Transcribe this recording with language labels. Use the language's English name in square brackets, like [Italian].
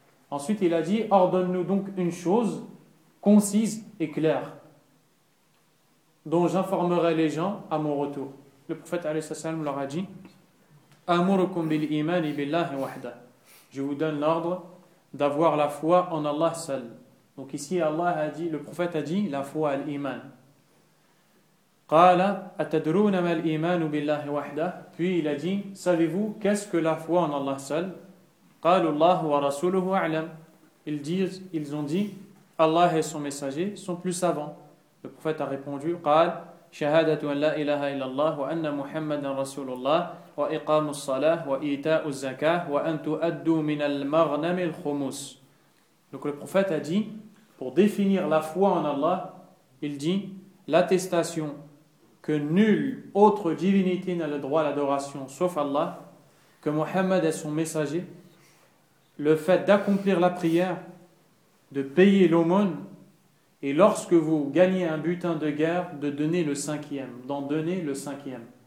[French] Ensuite il a dit, ordonne-nous donc une chose concise et claire dont j'informerai les gens à mon retour. Le prophète alayhi salatu wasalam leur a dit, [Arabic] أمركم بالإيمان بالله وحده. [French] Je vous donne l'ordre d'avoir la foi en Allah seul. Donc ici Allah a dit, le prophète a dit la foi, l'Iman. [Arabic] قال أتدرون ما الإيمان بالله وحده. [French] Puis il a dit, savez-vous qu'est-ce que la foi en Allah seul? [Arabic] قالوا الله ورسوله أعلم. [French] Ils ont dit Allah et son messager sont plus savants. Le prophète a répondu, [Arabic] قال شهادة أن لا إله إلا الله وأن محمدا رسول الله وإقام الصلاة وإيتاء الزكاة وأن تؤدوا من المغنم الخمس. [French] Donc le prophète a dit, pour définir la foi en Allah, il dit l'attestation que nulle autre divinité n'a le droit à l'adoration sauf Allah, que Mohammed est son messager, le fait d'accomplir la prière, de payer l'aumône, et lorsque vous gagnez un butin de guerre, de donner le cinquième, d'en donner le cinquième.